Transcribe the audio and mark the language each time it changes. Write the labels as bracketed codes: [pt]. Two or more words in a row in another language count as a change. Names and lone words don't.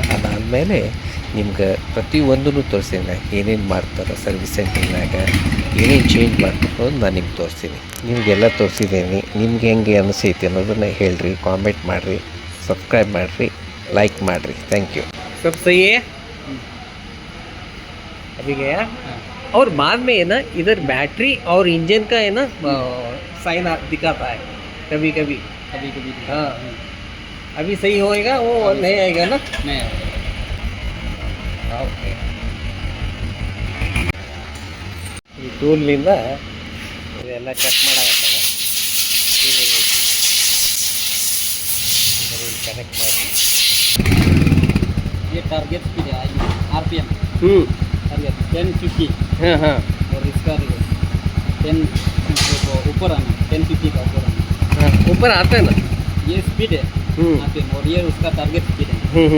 [kn] ಅದಾದಮೇಲೆ ನಿಮ್ಗೆ ಪ್ರತಿಯೊಂದೂ ತೋರಿಸ್ತೀನಿ, ಏನೇನು ಮಾಡ್ತಾರೆ [en] service centerನಾಗ, [kn] ಏನೇನು ಚೇಂಜ್ ಮಾಡ್ಬೇಕು ನಾನು ನಿಮ್ಗೆ ತೋರಿಸ್ತೀನಿ. ನಿಮಗೆಲ್ಲ ತೋರಿಸಿದ್ದೀನಿ. ನಿಮ್ಗೆ ಹೆಂಗೆ ಅನಿಸೈತಿ ಅನ್ನೋದನ್ನು ಹೇಳ್ರಿ, ಕಾಮೆಂಟ್ ಮಾಡಿರಿ, ಸಬ್ಸ್ಕ್ರೈಬ್ ಮಾಡಿರಿ, ಲೈಕ್ ಮಾಡಿರಿ. [en] thank you. [hi] सब सही है अभी गया. और बाद में है ना इधर बैटरी और इंजन का है ना साइन दिखाता है कभी कभी. हाँ अभी सही होएगा वो नहीं आएगा ना. नहीं [kn] ಓಕೆ. ಈ ಟೂಲ್ನಿಂದ ಇದೆಲ್ಲ ಚೆಕ್ ಮಾಡಾಕತ್ತಾನ. ಕನೆಕ್ಟ್ ಮಾಡಿ. [hi] ये [en] target speed [hi] है आरपीएम. टारगेट 1050. हाँ हाँ. और इसका 10 ऊपर आना 1050 का ऊपर आना. हाँ ऊपर आता है ना. ये स्पीड है आरपीएम और ये उसका [en] target speed [hi] है.